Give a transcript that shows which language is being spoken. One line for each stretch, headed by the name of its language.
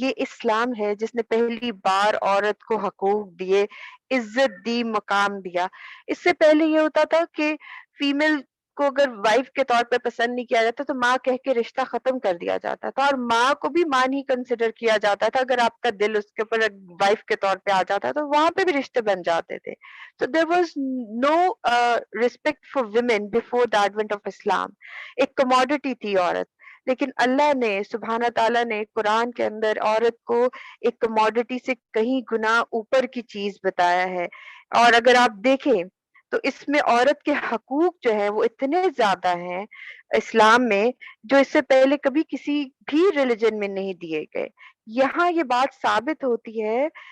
Urdu: یہ اسلام ہے جس نے پہلی بار عورت کو حقوق دیے، عزت دی، مقام دیا. اس سے پہلے یہ ہوتا تھا کہ فیمیل کو اگر وائف کے طور پہ پسند نہیں کیا جاتا تو ماں کہہ کے رشتہ ختم کر دیا جاتا تھا، اور ماں کو بھی ماں نہیں کنسیڈر کیا جاتا تھا. اگر آپ کا دل اس کے اوپر وائف کے طور پہ آ جاتا تو وہاں پہ بھی رشتے بن جاتے تھے.
English: So there was no respect for women before the advent of Islam.
Urdu: ایک کموڈٹی تھی عورت. لیکن اللہ نے سبحانہ تعالیٰ نے قرآن کے اندر عورت کو ایک کموڈٹی سے کہیں گنا اوپر کی چیز بتایا ہے. اور اگر آپ دیکھیں تو اس میں عورت کے حقوق جو ہے وہ اتنے زیادہ ہیں اسلام میں، جو اس سے پہلے کبھی کسی بھی ریلیجن میں نہیں دیے گئے۔ یہاں یہ بات ثابت ہوتی ہے